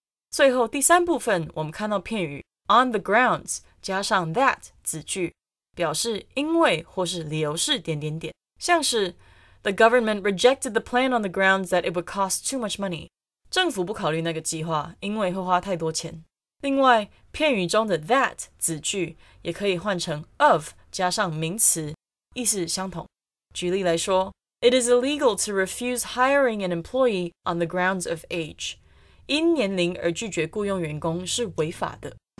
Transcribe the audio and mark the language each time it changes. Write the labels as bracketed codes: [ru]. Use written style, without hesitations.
[zh] 最后第三部分，我们看到片语 on the grounds 加上 that 子句，表示因为或是理由是点点点，像是 [en] The government rejected the plan on the grounds that it would cost too much money. [zh] 政府不考虑那个计划，因为会花太多钱。另外，片语中的 that 子句也可以换成 of 加上名词，意思相同。举例来说 [en] ，It is illegal to refuse hiring an employee on the grounds of age. [zh] 因年龄而拒绝雇佣员工是违法的。